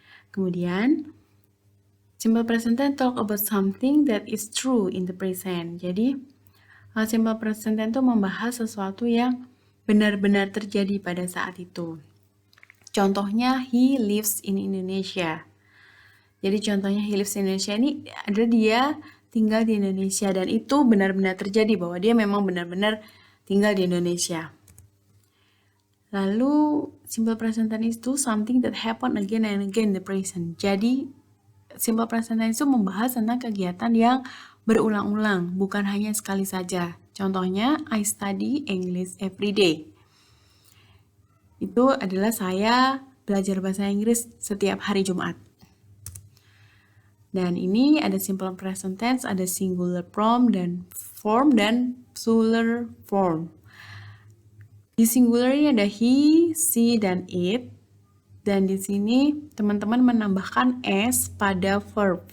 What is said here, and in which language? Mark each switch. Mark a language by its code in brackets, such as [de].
[en] Kemudian, simple present tense talk about something that is true in the present. [id] Jadi, simple present tense itu membahas sesuatu yang benar-benar terjadi pada saat itu. Contohnya, [en] he lives in Indonesia. [id] Jadi contohnya he lives in Indonesia ini adalah dia tinggal di Indonesia, dan itu benar-benar terjadi bahwa dia memang benar-benar tinggal di Indonesia. [en] Lalu simple present tense itu something that happen again and again in the present. [id] Jadi simple present tense itu membahas tentang kegiatan yang berulang-ulang, bukan hanya sekali saja. Contohnya, [en] I study English every day. [id] Itu adalah saya belajar bahasa Inggris setiap hari Jumat. Dan ini ada simple present tense, ada singular form dan plural form. Di singular ini ada he, she, dan it. Dan di sini teman-teman menambahkan s pada verb.